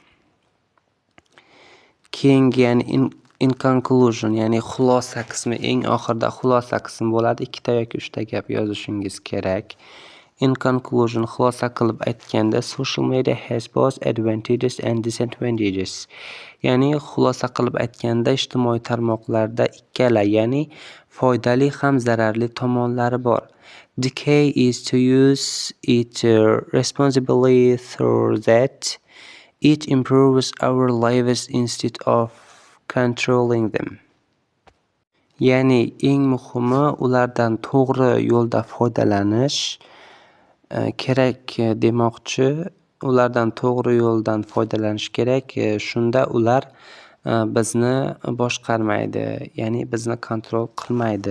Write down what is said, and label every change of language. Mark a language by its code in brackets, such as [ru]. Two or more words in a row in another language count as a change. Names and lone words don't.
[uz] Keyingi, ya'ni [en] in conclusion, [uz] ya'ni xulosa qismi, eng oxirida xulosa qismi bo'ladi. 2 yoki 3 gap yozishingiz kerak. [en] In conclusion, [uz] xulosa qilib aytganda, [en] social media has both advantages and disadvantages. [uz] Ya'ni xulosa qilib aytganda, ijtimoiy tarmoqlarda ikkala, ya'ni foydali ham zararli tomonlari bor. [en] The key is to use it responsibly so that it improves our lives instead of controlling them. [uz] Ya'ni eng muhimi ulardan to'g'ri yo'lda foydalanish kerak demoqchi. Ulardan to'g'ri yo'ldan foydalanish kerak. Shunda ular bizni boshqarmaydi, ya'ni bizni kontrol qilmaydi.